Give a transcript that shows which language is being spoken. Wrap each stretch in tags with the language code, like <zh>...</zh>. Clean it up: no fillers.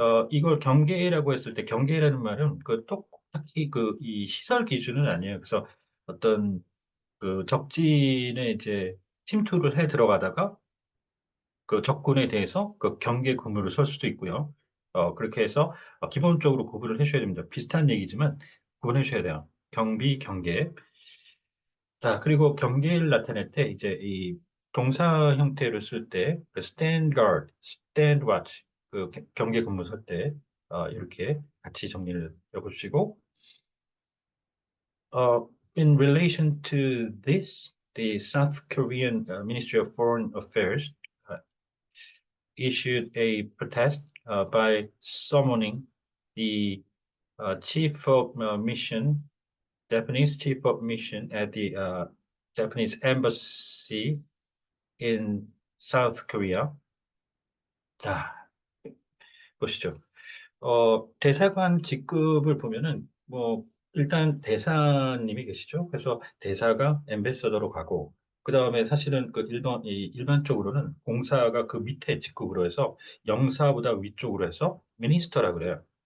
<ko>이걸 경계라고 했을 때, 경계라는 말은 딱히 이 시설 기준은 아니에요. 그래서 어떤 그 적진에 이제 침투를 해 들어가다가 그 적군에 대해서 그 경계 근무를 설 수도 있고요. 그렇게 해서 기본적으로 구분을 해줘야 됩니다. 비슷한 얘기지만 구분해 주셔야 돼요. 경비, 경계. 자, 그리고 경계를 나타낼 때 이제 이 동사 형태를 쓸 때 그</ko> <en>stand guard, stand watch</en> <ko>그 경계 근무 설 때 이렇게 같이 정리를 해보시고</ko> <en>Uh, in relation to this, the South Korean Ministry of Foreign Affairs uh, issued a protest by summoning the chief of mission, Japanese chief of mission at the Japanese embassy in South Korea.</en> <ko>자, 보시죠. 대사관 직급을 보면은 뭐 일단 대사님이 계시죠. 그래서 대사가 엠베서더로 가고 그다음에 사실은 그 일반적으로는 공사가 그 밑에 직급으로 해서 영사보다 위쪽으로 해서 미니스터라 그래요.</ko>